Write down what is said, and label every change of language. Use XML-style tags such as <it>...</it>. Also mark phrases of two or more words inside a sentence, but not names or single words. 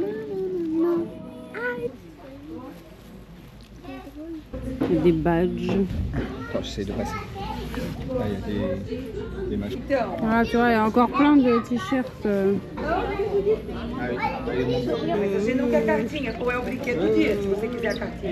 <fr>Il y a des badges. Attends, j'essaie de passer. Là, il y a des machins. Ah, tu vois, il y a encore plein de t-shirts. Ah oui, là, il y a des membres.</fr> <pt>Você não quer cartinha, ou é o brinquedo dia, se você quiser a cartinha.</pt>